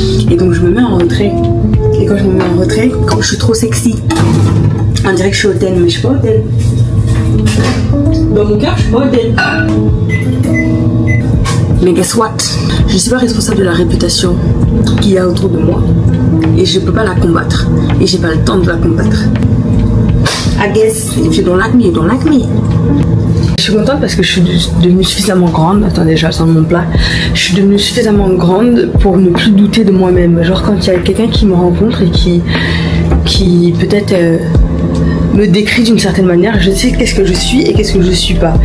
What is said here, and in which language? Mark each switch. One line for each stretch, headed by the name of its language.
French: Et donc je me mets en retrait. Et quand je me mets en retrait, quand je suis trop sexy, on dirait que je suis hautaine, mais je suis pas hautaine. Dans mon cœur, je suis pas hautaine. Mais
English: guess what?
French: Je suis pas responsable de la réputation qu'il y a autour de moi. Et je peux pas la combattre. Et j'ai pas le temps de la combattre.
English: I guess, if you don't like me, you don't like me.
French: Je suis contente parce que je suis devenue suffisamment grande. Attendez, je sens mon plat. Je suis devenue suffisamment grande pour ne plus douter de moi-même. Genre quand il y a quelqu'un qui me rencontre et qui peut-être me décrit d'une certaine manière, je sais qu'est-ce que je suis et qu'est-ce que je suis pas.